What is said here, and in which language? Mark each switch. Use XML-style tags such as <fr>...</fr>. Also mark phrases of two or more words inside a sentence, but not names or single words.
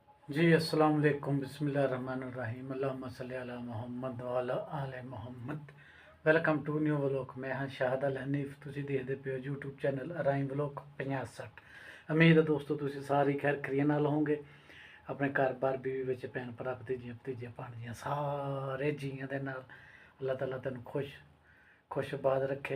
<ar>जी السلام عليكم بسم الله الرحمن الرحيم اللهم صل على محمد وعلى آل محمد.</ar> <en>welcome to new vlog.</en> <pa>ਮੈਂ ਹਾਂ ਸ਼ਾਹਦ ਅਲ ਹਨੀਫ। ਤੁਸੀਂ ਦੇਖਦੇ ਪਏ ਹੋ YouTube ਚੈਨਲ ਅਰਾਈਮ ਵਲੌਗ 5060। ਉਮੀਦ ਹੈ ਦੋਸਤੋ ਤੁਸੀਂ ਸਾਰੇ ਖੈਰ ਖਰੀਏ ਨਾਲ ਹੋਵੋਗੇ। ਆਪਣੇ ਘਰ-ਬਾਰ ਬੀਵੀ ਵਿੱਚ ਭੈਣ ਭਰਾ ਭਤੀਜੀਆਂ ਭਤੀਜੀਆਂ ਭਾਣਜੀਆਂ ਸਾਰੇ ਜੀਆਂ ਦੇ ਨਾਲ ਅੱਲਾਹ ਤਾਲਾ ਤੈਨੂੰ ਖੁਸ਼ਬਾਦ ਰੱਖੇ।</pa>